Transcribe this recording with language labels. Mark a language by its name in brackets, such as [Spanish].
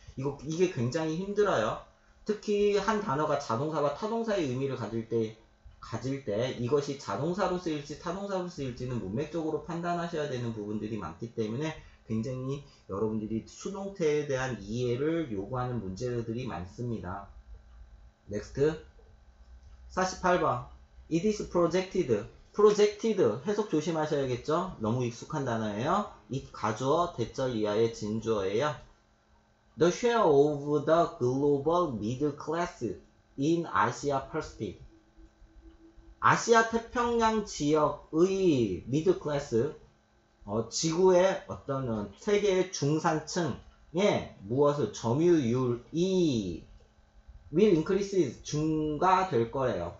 [Korean] 이게 굉장히 힘들어요. 특히 한 단어가 자동사와 타동사의 의미를 가질 때 이것이 자동사로 쓰일지 타동사로 쓰일지는 문맥적으로 판단하셔야 되는 부분들이 많기 때문에 굉장히 여러분들이 수동태에 대한 이해를 요구하는 문제들이 많습니다. [English] 넥스트 48번 It is projected. [Korean] projected 해석 조심하셔야겠죠? 너무 익숙한 단어예요. it 가주어 대절 이하의 진주어예요. [English] The share of the global middle class in Asia Pacific. [Korean] 아시아 태평양 지역의 미들 클래스, 지구의 어떤 세계의 중산층의 무엇을 점유율이 [English] will increase [Korean] 증가될 거래요.